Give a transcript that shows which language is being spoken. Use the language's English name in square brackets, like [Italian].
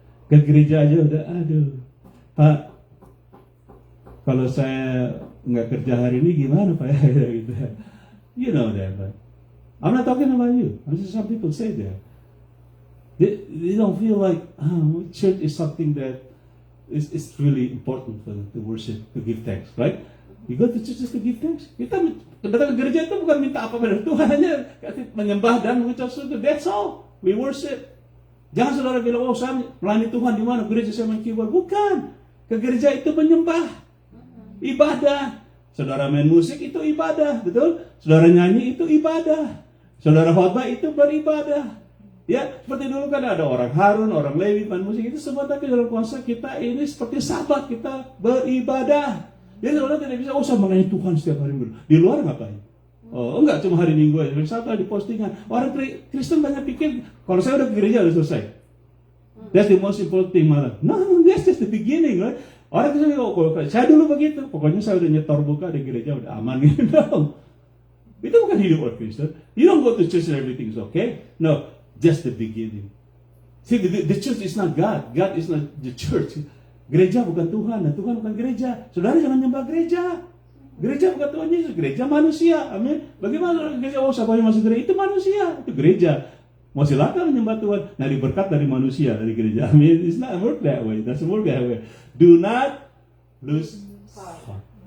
[Indonesian] Ke gereja aja udah, aduh, Pak, kalau saya nggak kerja hari ini gimana Pak? Gitu. [English] You know that, but I'm not talking about you. I'm just some people say that. They don't feel like church is something that is really important for them to worship, to give thanks, right? You go to church just to give thanks. [Indonesian] Kita datang ke gereja itu bukan minta apa pada Tuhan, hanya menyembah dan mengucap syukur. [English] That's all. We worship. [Indonesian] Jangan saudara bilang, oh saya melayani Tuhan di mana? Gereja saya main keyboard. Bukan. Ke gereja itu menyembah. Ibadah. Saudara main musik itu ibadah. Betul? Saudara nyanyi itu ibadah. Saudara khotbah itu beribadah. Ya, seperti dulu kan ada orang Harun, orang Lewi, main musik itu semua, tapi dalam konsep kita ini seperti sahabat, kita beribadah. Jadi saudara tidak bisa, saya melayani Tuhan setiap hari. Di luar ngapain? Oh enggak, cuma hari Minggu aja. Sabtu di postingan. Orang Kristen banyak pikir, kalau saya udah ke gereja udah selesai. [English] That's the most important thing [Indonesian] malah. [English] No, that's just the beginning, right? [Indonesian] Orang Kristen, saya dulu begitu. Pokoknya saya udah nyetor buka di gereja, udah aman gitu. [English] No. [Indonesian] Itu bukan hidup orang Kristen. [English] You don't go to church and everything's okay. No, just the beginning. See, the church is not God. God is not the church. [Indonesian] Gereja bukan Tuhan dan Tuhan bukan gereja. Saudara jangan nyembah gereja. Gereja bukan Tuhan Yesus, gereja manusia. Amin. Bagaimana gereja? Oh, siapa yang masuk gereja? Itu manusia, itu gereja. Mau silakan menyembah Tuhan. Nah, berkat dari manusia, dari gereja. [English] Amin. It's not work that way. Doesn't work that way. Do not lose heart.